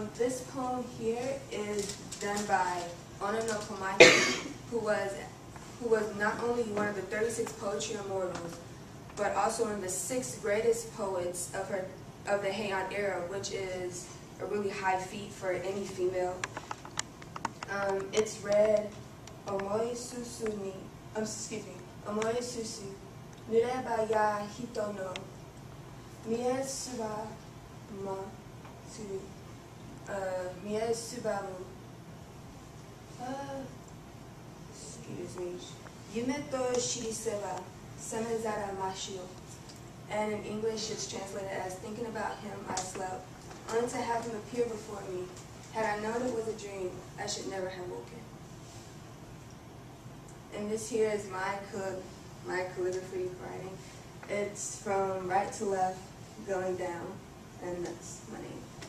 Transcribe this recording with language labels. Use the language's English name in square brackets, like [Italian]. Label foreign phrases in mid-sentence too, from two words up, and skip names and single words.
[English] This poem here is done by Ono no Komachi, who was not only one of the 36 poetry immortals, but also one of the 6 greatest poets of the Heian era, which is a really high feat for any female. It's read [Japanese] おもい すす ぬれば や ひと の みえ すば ま す みえ すばむ [English] excuse me, [Japanese] ゆめ と しりせば さめざら ましお. [English] And in English it's translated as, thinking about him I slept, only to have him appear before me. Had I known it was a dream, I should never have woken. And this here is my calligraphy writing. It's from right to left, going down, and that's my name.